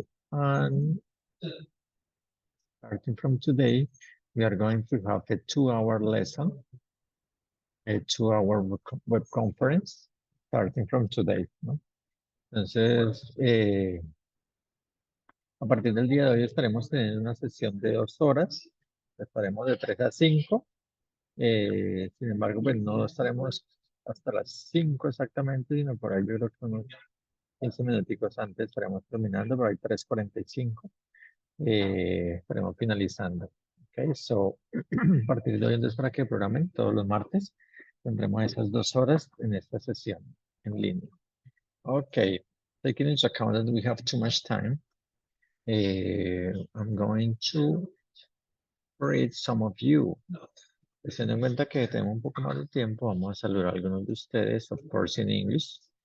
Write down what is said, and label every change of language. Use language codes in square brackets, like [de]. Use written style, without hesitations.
[en] And starting from today, we are going to have a 2-hour lesson, a 2-hour web conference, starting from today, ¿no? [es] Entonces, a partir del día de hoy estaremos teniendo una sesión de 2 horas, estaremos de 3 a 5, sin embargo, pues no estaremos hasta las 5 exactamente, sino por ahí yo creo que unos 15 minuticos antes estaremos terminando, por ahí 3:45, estaremos finalizando. [en] Okay, so, [es] a partir de hoy entonces para que programen todos los martes, tendremos esas 2 horas en esta sesión en línea. [en] Okay, taking into account that we have too much time, I'm going to read some of you. [es] Teniendo en cuenta que tenemos un poco más de tiempo, vamos a saludar a algunos de ustedes, [en] of course in English.